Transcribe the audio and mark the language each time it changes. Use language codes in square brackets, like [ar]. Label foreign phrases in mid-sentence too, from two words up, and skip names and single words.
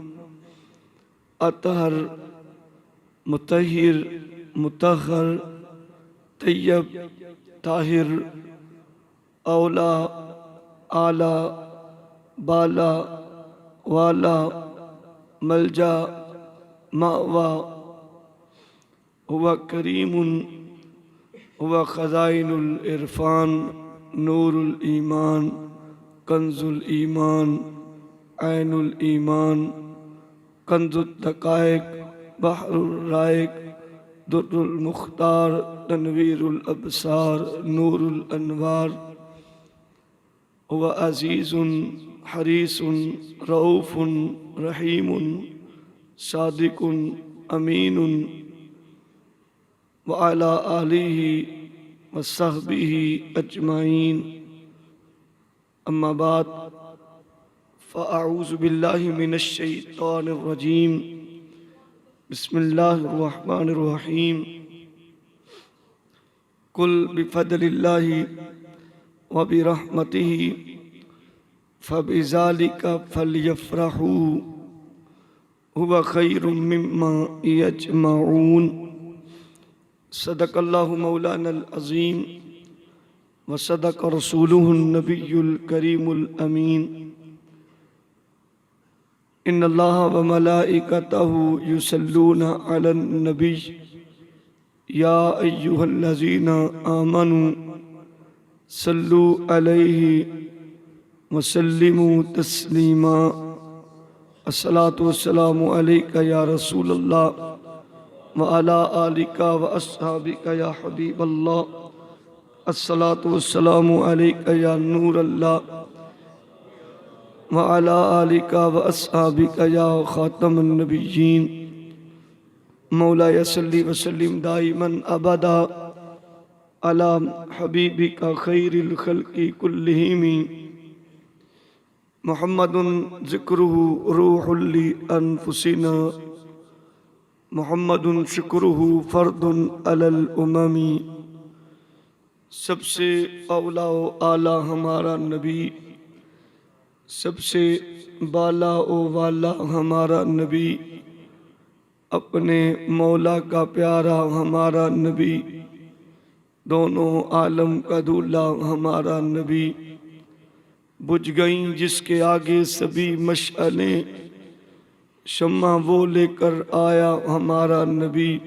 [ar] أطهر مطهر مطهر طيب طاهر أولى أعلى بالا والا ملجأ مأوى هو كريم هو خزائن العرفان نور الإيمان كنز الإيمان عين الإيمان كنز الدقائق بحر الرائق در المختار تنوير الأبصار نور الأنوار هو عزيز حريص رؤوف رحيم صادق أمين وعلى آله وصحبه أجمعين أما بعد فأعوذ بالله من الشيطان الرجيم بسم الله الرحمن الرحيم قل بفضل الله وبرحمته فبذلك فليفرحوا هو خير مما يجمعون صدق الله مولانا العظيم وصدق رسوله النبي الكريم الأمين إن الله وملائكته يصلون على النبي يا أيها الذين آمنوا صلوا عليه وسلموا تسليما الصلاة والسلام عليك يا رسول الله وعلى آلك وأصحابك يا حبيب الله الصلاة والسلام عليك يا نور الله وعلى آلك وأصحابك يا خاتم النبيين مولاي صل وسلم دائما أبدا على حبيبك خير الخلق كلهم محمد ذكره روح لأنفسنا محمد شكره فرض على الأمم [ur] سب سے اولیٰ و اعلیٰ ہمارا نبی سب سے بالا و والا ہمارا نبی اپنے مولا کا پیارا ہمارا نبی دونوں عالم کا دولہا ہمارا نبی بجھ گئیں جس کے آگے سبھی مشعلیں شمع وہ لے کر آیا ہمارا نبی